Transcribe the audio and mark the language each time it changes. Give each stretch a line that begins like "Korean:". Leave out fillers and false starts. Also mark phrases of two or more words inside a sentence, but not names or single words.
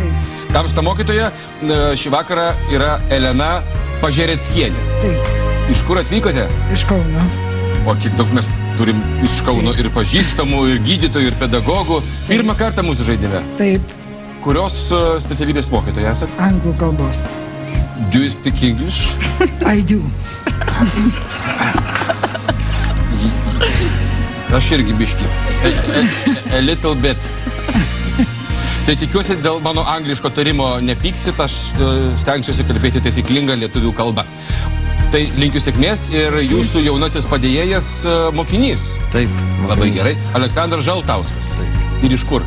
Lithuanian: Tamsta mokytoja šį vakarą yra Elena Pažereckienė. Taip. Iš kur atvykote? Iš Kauno. O kiek daug mes turim iš Kauno ir pažįstamų, ir gydytojų, ir pedagogų. Pirmą kartą mūsų žaidime. Taip. Kurios specialybės mokytoja esat? Anglų kalbos.
English: Do you speak English? I do.
Lithuanian: Aš irgi biški.
English: A little bit.
Lithuanian: Tai tikiuosi, dėl mano angliško tarimo nepyksit, aš stengsiuosi kalbėti taisyklingą lietuvių kalbą. Tai linkiu sėkmės ir jūsų jaunasis padėjėjas mokinys. Taip. Labai gerai. Aleksandras Žaltauskas. Taip. Ir iš kur?